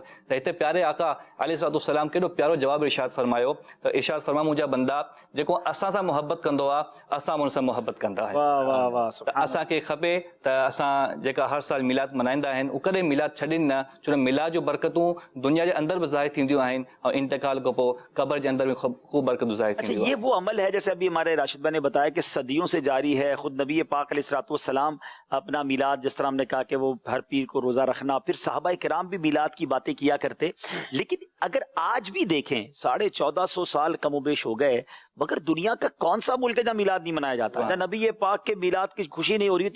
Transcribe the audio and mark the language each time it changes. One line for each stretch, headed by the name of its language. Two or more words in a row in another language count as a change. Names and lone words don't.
Sindhi: त हिते प्यारे आका अलैहिस्सलाम केॾो प्यारो जवाबु इरशाद फरमायो त इरशाद फरमा, मुंहिंजा बंदा जेको असां सां मुहबत कंदो आहे असां उन सां मुहबत कंदा आहियूं. त असांखे खपे त असां जेका हर साल मिलाद मल्हाईंदा आहिनि उहो कॾहिं मिलाद छॾनि न, छो त मिलाद जो बरकतूं दुनिया जे अंदरि बि ज़ाहिर थींदियूं आहिनि ऐं इंतकाल खां पोइ क़ब्र जे अंदरि बि ख़ूब बरकतूं ज़ाहिर थींदियूं.
Urdu: یہ وہ عمل ہے جیسے ابھی ہمارے راشد بھائی نے بتایا کہ صدیوں سے جاری ہے. خود نبی پاک علیہ السلام اپنا میلاد جس طرح ہم نے کہا کہ وہ ہر پیر کو روزہ رکھنا، پھر صحابہ کرام بھی میلاد کی باتیں کیا کرتے. لیکن اگر آج بھی دیکھیں 1450 سال کم و بیش ہو گئے مگر دنیا کا کون سا ملک ہے جہاں میلاد نہیں منایا جاتا، جہاں نبی پاک کے میلاد کی خوشی نہیں ہو رہی تھی.